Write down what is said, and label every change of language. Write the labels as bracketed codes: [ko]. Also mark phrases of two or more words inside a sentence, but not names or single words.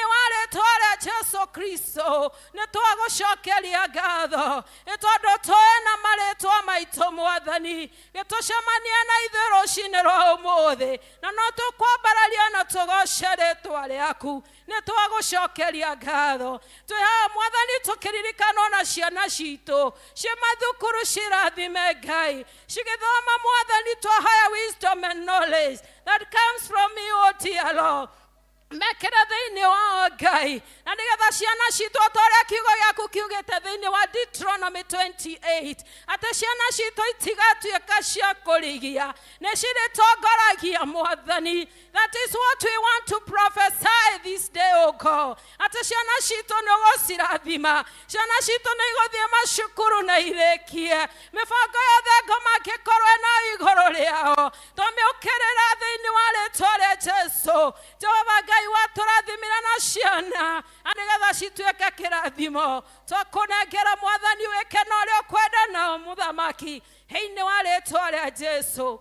[ki] wa rĩtwa rĩa Jesu Kristo nĩ twagũcokeria ngatho nĩ tondũ tũĩ na marĩtwa maitũ mwathani gĩtũcemanie na ithuĩ rũcinĩ rwa ũmũthĩ na no tũkwambararia na tũgoce rĩtwa rĩaku nĩ twagũcokeria ngatho twĩhaga mwathani tũkĩririkanwo na ciana citũ ciĩ mathukuru cirathime Ngai cigĩthoma mwathani twahoya [en] wisdom and knowledge that comes from you O dear Lord [ki] mekere thĩinĩ wa Ngai na nĩgetha ciana citũ ta ũrĩa kiugo gĩaku kiugĩte thĩinĩ wa Deuteronomy 28 atĩ ciana citũ itigatuĩka cia kũrigia nĩ cirĩtongoragia Mwathani. [en] That is what we want to prophesy this day, O God. [ki] Atĩ ciana citũ nĩ ũgũcirathima, ciana citũ nĩ igũthiĩ macukuru na irĩkie, mĩbango yothe ngoma angĩkorwo na igũrũ rĩao tũmĩũkĩrĩra thĩinĩ wa rĩĩtwa rĩa Jesũ. Jehova Ngai watũrathimĩra na ciana nĩgetha cituĩke kĩrathimo, twakũnengera Mwathani wĩke na ũrĩa ũkwenda na Mũthamaki thĩinĩ wa rĩĩtwa rĩa Jesũ.